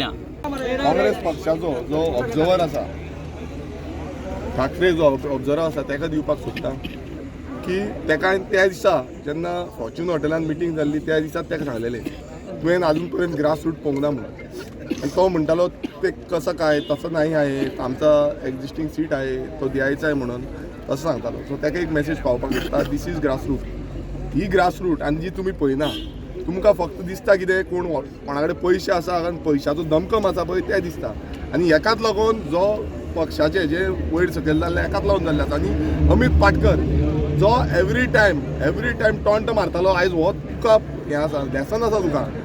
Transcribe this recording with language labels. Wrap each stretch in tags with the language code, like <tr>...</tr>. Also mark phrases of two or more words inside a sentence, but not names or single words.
<kok>काँग्रेस पक्षाचो जो ऑब्जर्वर आसा ठाकरे जो ऑब्जर्वर आसा ताका दिवपाक सोदता की ताका त्या दिसा जेन्ना फॉर्च्यून हॉटेलान मिटींग जाल्ली त्या दिसा ताका सांगलेलें तुवें आजून पर्यंत</kok> <en>grass root</en> <kok>पळोवंक ना म्हणून आणि तो म्हणटालो</kok> <mr>ते कसं काय तसं नाही आहे आमचा एक्झिस्टिंग सीट आहे तो द्यायचा आहे म्हणून तसं</mr> <kok>सांगतालो सो ताका एक मेसेज पावपाक शकता</kok> <en>this is grass root</en> <kok>ही ग्रास रूट आनी जी तुमी पळयना तुमकां फक्त दिसता कितें कोणा कडेन पयशे आसा आनी पयशाचो दमकम आसा पळय तें दिसता आनी हेकाच लागून जो पक्षाचे जे वयर सकयल जाल्ले एकाच लागून जाल्ले आसा आनी अमित पाटकर जो</kok> <en>every time taunt</en> <kok>मारतालो आयज हो तुका हें आसा लेसन आसा तुका</kok>